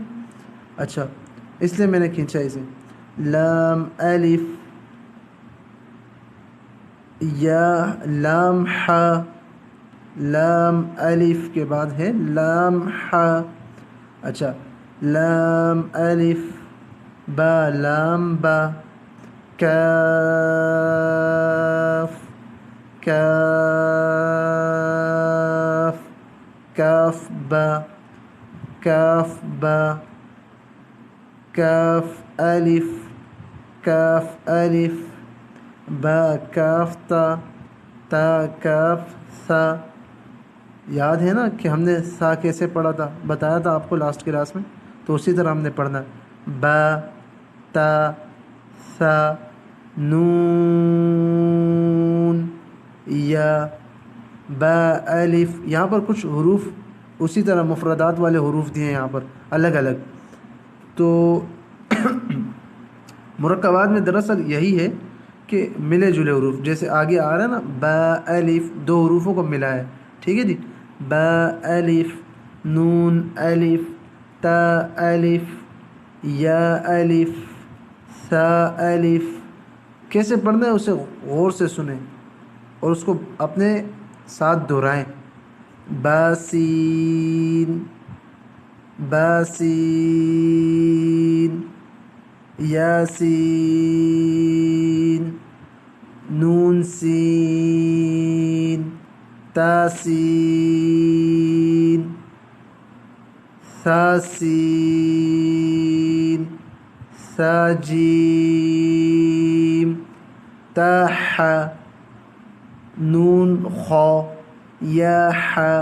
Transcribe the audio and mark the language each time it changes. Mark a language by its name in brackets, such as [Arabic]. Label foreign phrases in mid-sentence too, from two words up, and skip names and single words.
[Urdu] اچھا، اس لیے میں نے کھینچا اسے۔ لام الف، یا لام ح، لام الف کے بعد ہے لام ح۔ اچھا، لام الف، با لام با، کاف، کاف، کاف با، کاف با، کاف الف، کاف الف، با کاف تا، تا کاف سا۔ یاد ہے نا کہ ہم نے سا کیسے پڑھا تھا؟ بتایا تھا آپ کو [English] last class [Urdu] میں، تو اسی طرح ہم نے پڑھنا ہے۔ با، تا، سا، نون، یا با الف. یہاں پر کچھ حروف اسی طرح مفردات والے حروف دیے ہیں یہاں پر الگ الگ. تو مرکبات میں دراصل یہی ہے کہ ملے جلے حروف. جیسے آگے آ رہا ہے نا با الف، دو حروفوں کو ملا ہے. ٹھیک ہے جی. با الف، نون الف، تا الف، یا الف، ثا الف. کیسے پڑھنا ہے اسے غور سے سنیں اور اس کو اپنے ساتھ دہرائیں. باسین، باسین، یاسین، نون سین، تاسین، ثاسین، ثاجیم، تاح، نون خا، یا ح،